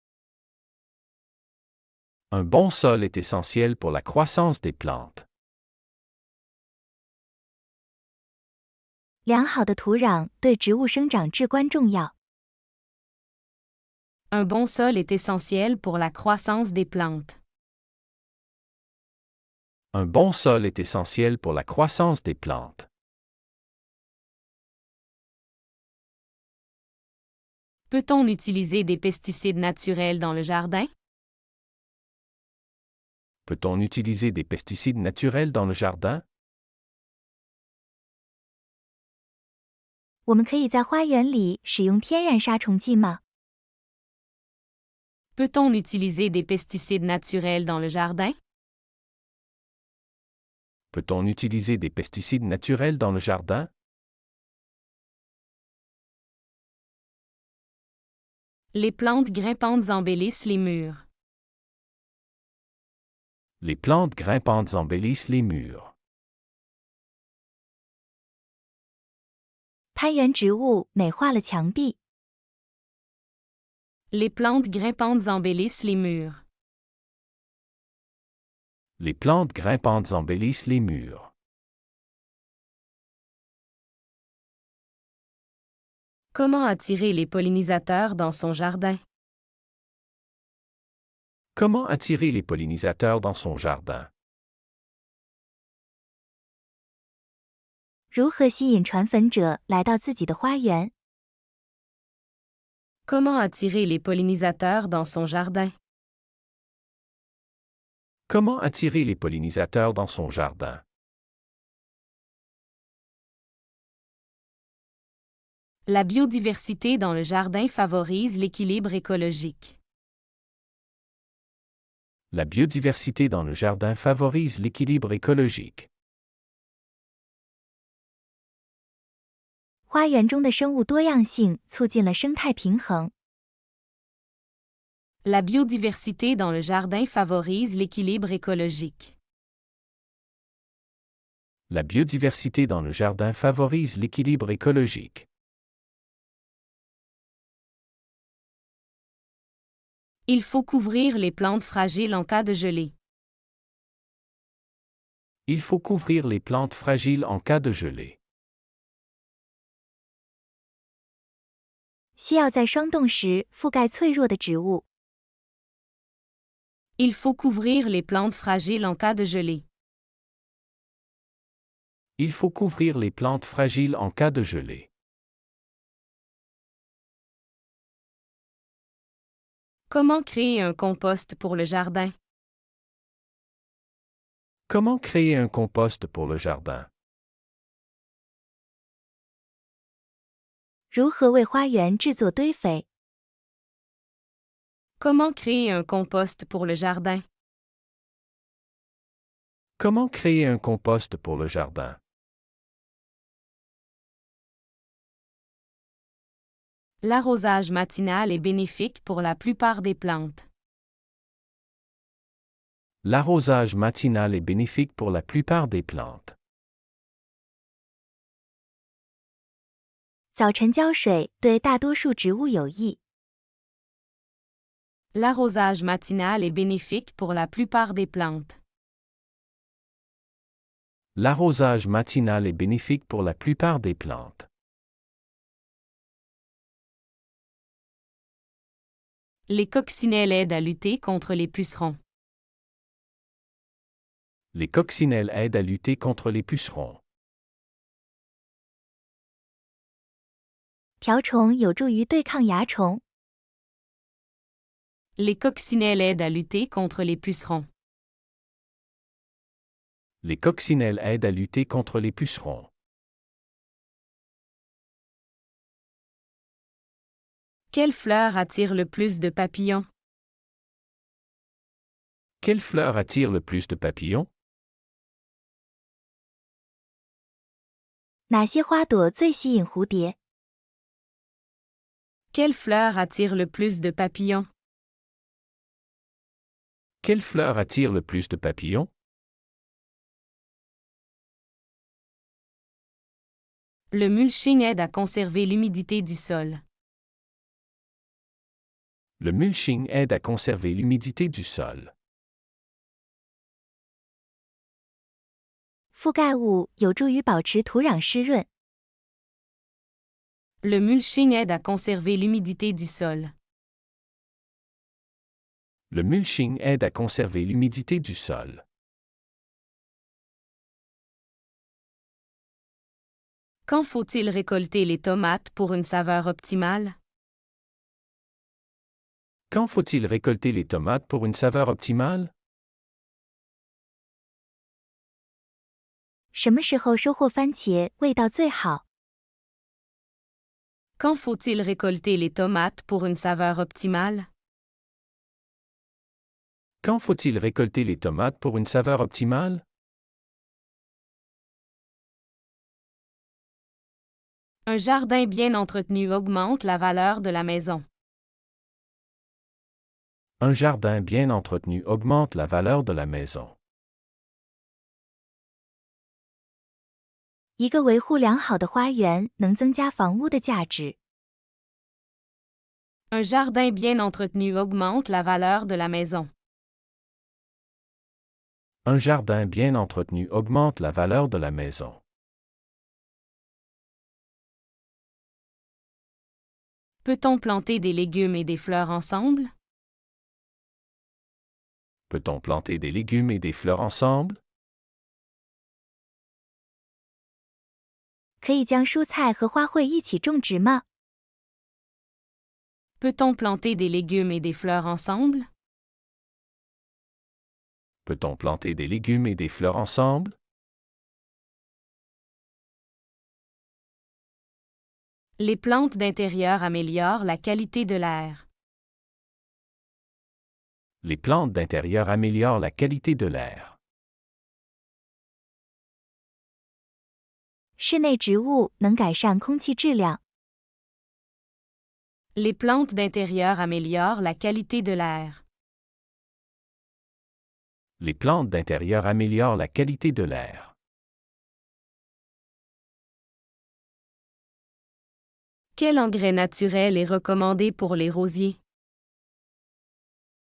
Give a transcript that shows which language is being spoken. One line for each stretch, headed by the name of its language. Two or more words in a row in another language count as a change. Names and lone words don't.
French: Un bon sol est essentiel pour la croissance des plantes.
Chinese: 良好的土壤对植物生长至关重要。
French: Un bon sol est essentiel pour la croissance des plantes. Un bon sol est essentiel pour la croissance des plantes. Peut-on utiliser des pesticides naturels dans le jardin? Peut-on utiliser des pesticides naturels dans le jardin?
Chinese: 我们可以在花园里使用天然杀虫剂吗？
French: Peut-on utiliser des pesticides naturels dans le jardin? Peut-on utiliser des pesticides naturels dans le jardin? Les plantes grimpantes embellissent les murs. Les plantes grimpantes embellissent les murs.
Chinese: 攀援植物美化了墙壁。
French: Les plantes grimpantes embellissent les murs. Les plantes grimpantes embellissent les murs. Comment attirer les pollinisateurs dans son jardin? Comment attirer les pollinisateurs dans son jardin?
Chinese: 如何吸引传粉者来到自己的花园？
French: Comment attirer les pollinisateurs dans son jardin? Comment attirer les pollinisateurs dans son jardin? La biodiversité dans le jardin favorise l'équilibre écologique. La biodiversité dans le jardin favorise l'équilibre écologique.
Chinese: 花园中的生物多样性促进了生态平衡。
French: La biodiversité dans le jardin favorise l'équilibre écologique. La biodiversité dans le jardin favorise l'équilibre écologique. Il faut couvrir les plantes fragiles en cas de gelée. Il faut couvrir les plantes fragiles en cas de gelée.
Chinese: 需要在霜冻时覆盖脆弱的植物。
French: Il faut couvrir les plantes fragiles en cas de gelée. Il faut couvrir les plantes fragiles en cas de gelée. Comment créer un compost pour le jardin? Comment créer un compost pour le jardin?
Chinese: 如何为花园制作堆肥？
French: Comment créer un compost pour le jardin? Comment créer un compost pour le jardin? L'arrosage matinal est bénéfique pour la plupart des plantes. L'arrosage matinal est bénéfique pour la plupart des plantes.
Chinese: 早晨浇水对大多数植物有益。
French: L'arrosage matinal est bénéfique pour la plupart des plantes. L'arrosage matinal est bénéfique pour la plupart des plantes. Les coccinelles aident à lutter contre les pucerons. Les coccinelles aident à lutter contre les pucerons.
Chinese: 瓢虫有助于对抗蚜虫。
French: Les coccinelles aident à lutter contre les pucerons. Les coccinelles aident à lutter contre les pucerons. Quelle fleur attire le plus de papillons? Quelle fleur attire le plus de papillons?
Chinese: 哪些花朵最吸引蝴蝶？
French: Quelle fleur attire le plus de papillons? Quelle fleur attire le plus de papillons? Le mulching aide à conserver l'humidité du sol. Le mulching aide à conserver l'humidité du sol.
Chinese: 覆盖物有助于保持土壤湿润。
French: Le mulching aide à conserver l'humidité du sol. Le mulching aide à conserver l'humidité du sol. Quand faut-il récolter les tomates pour une saveur optimale? Quand faut-il récolter les tomates pour une saveur optimale?
Chinese: 什么时候收获番茄味道最好？
French: Quand faut-il récolter les tomates pour une saveur optimale? Quand faut-il récolter les tomates pour une saveur optimale? Un jardin bien entretenu augmente la valeur de la maison. Un jardin bien entretenu augmente la valeur de la maison.
Chinese: 一个维护良好的花园能增加房屋的价值。
French: Un jardin bien entretenu augmente la valeur de la maison. Un jardin bien entretenu augmente la valeur de la maison. Peut-on planter des légumes et des fleurs ensemble? Peut-on planter des légumes et des fleurs ensemble?
Chinese: 可以将蔬菜和花卉一起种植吗？
French: Peut-on planter des légumes et des fleurs ensemble? Peut-on planter des légumes et des fleurs ensemble? Les plantes d'intérieur améliorent la qualité de l'air. Les plantes d'intérieur améliorent la qualité de l'air.
Chinese: 室内植物能改善空气质量。
French: Les plantes d'intérieur améliorent la qualité de l'air. Les plantes d'intérieur améliorent la qualité de l'air. Quel engrais naturel est recommandé pour les rosiers?